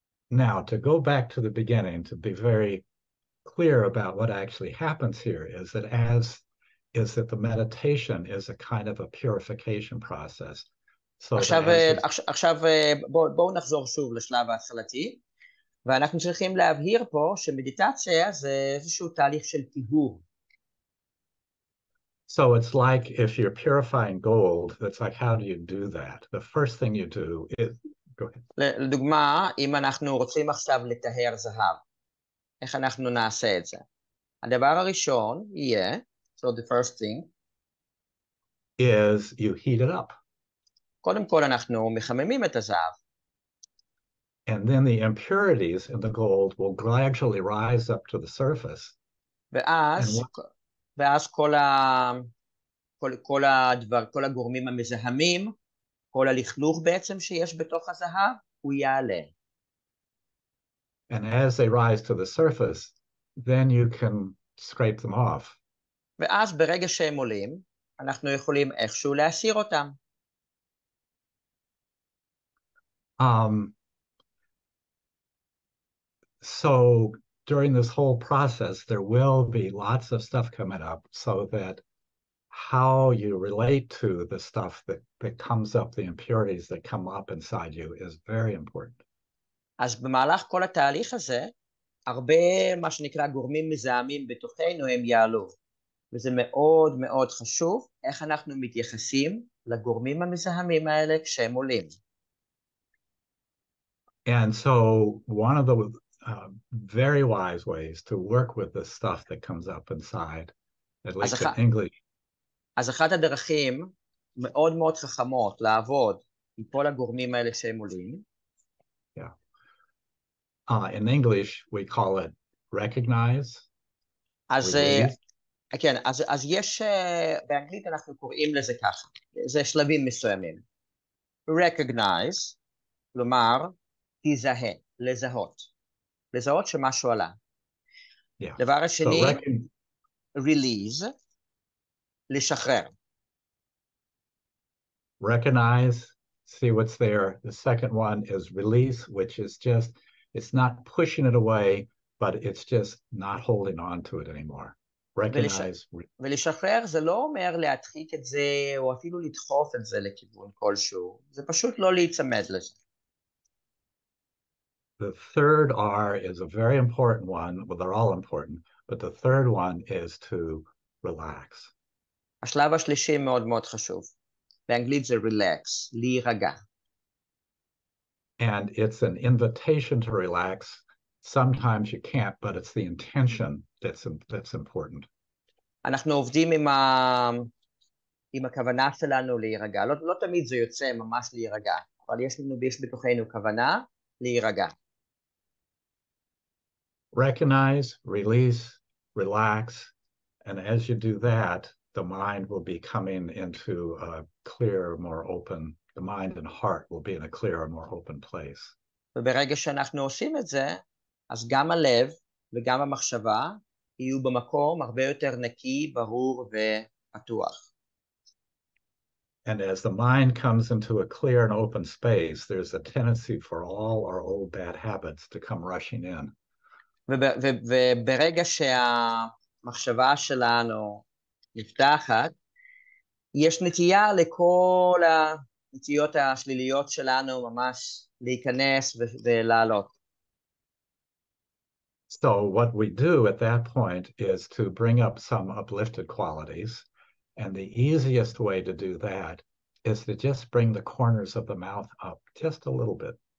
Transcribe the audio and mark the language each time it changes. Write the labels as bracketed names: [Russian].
[English] Now, to go back to the beginning, to be very clear about what actually happens here, is that the meditation is a kind of a purification process. So [Hebrew] עכשיו בואו נחזור שוב לשלב ההתחלתי, ואנחנו צריכים להבהיר פה שמדיטציה זה איזשהו תהליך של טיהור. [English] So it's like if you're purifying gold, it's like how do you do that? The first thing you do is [Hebrew] לדוגמה, אם אנחנו רוצים עכשיו לטהר זהב, איך אנחנו נעשה את זה? הדבר הראשון יהיה, [English] so the first thing, is you heat it up. [Hebrew] קודם כל אנחנו מחממים את הזהב. [English] And then the impurities in the gold will gradually rise up to the surface. [Hebrew] ואז כל הגורמים המזהמים, כל הלכלוך בעצם שיש בתוך הזהב, הוא יעלה. [English] And as they rise to the surface, then you can scrape them off. [Hebrew] ואז ברגע שהם עולים, אנחנו יכולים איכשהו להסיר אותם. [English] So during this whole process, there will be lots of stuff coming up so that how you relate to the stuff that comes up, the impurities that come up inside you is very important. [Hebrew] אז במהלך כל התהליך הזה, הרבה מה שנקרא גורמים מזהמים בתוכנו הם יעלו. וזה מאוד מאוד חשוב איך אנחנו מתייחסים לגורמים המזהמים האלה כשהם עולים. [English] And so one of the very wise ways to work with the stuff that comes up inside, at least in English. [Hebrew] אז אחת הדרכים מאוד מאוד חכמות לעבוד עם כל הגורמים האלה שהם עולים. [English] Yeah. In English we call it recognize. [Hebrew] כן, אז יש, באנגלית אנחנו קוראים לזה ככה, זה שלבים מסוימים. recognize, כלומר, תזהה, לזהות שמשהו עלה. [English] Yeah. [Hebrew] דבר השני, release, לשחרר. [English] Recognize, see what's there. The second one is release, which is just, it's not pushing it away, but it's just not holding on to it anymore. Recognize. [Hebrew] ולשחרר זה לא אומר להדחיק את זה, או אפילו לדחוף את זה לכיוון כלשהו. זה פשוט לא להיצמד לזה. [English] the third R is a very important one. Well, they're all important, but the third one is to relax. [Hebrew] השלב השלישי מאוד מאוד חשוב. באנגלית זה relax, להירגע. [English] And it's an invitation to relax. Sometimes you can't, but it's the intention that's important. [Hebrew] אנחנו עובדים עם הכוונה שלנו להירגע. לא תמיד זה יוצא ממש להירגע, אבל יש בתוכנו כוונה להירגע. [English] Recognize, release, relax, and as you do that, the mind will be coming into a clearer, more open, the mind and heart will be in a clearer, more open place. [Hebrew] וברגע שאנחנו עושים את זה, אז גם הלב וגם המחשבה יהיו במקום הרבה יותר נקי, ברור ופתוח. [English] And as the mind comes into a clear and open space, there's a tendency for all our old bad habits to come rushing in. [Hebrew] וברגע שהמחשבה שלנו נפתחת, יש נטייה לכל הנטיות השליליות שלנו ממש להיכנס ולעלות. [English] So what we do at that point is to bring up some uplifted qualities. And the easiest way to do that is to just bring the corners of the mouth up just a little bit.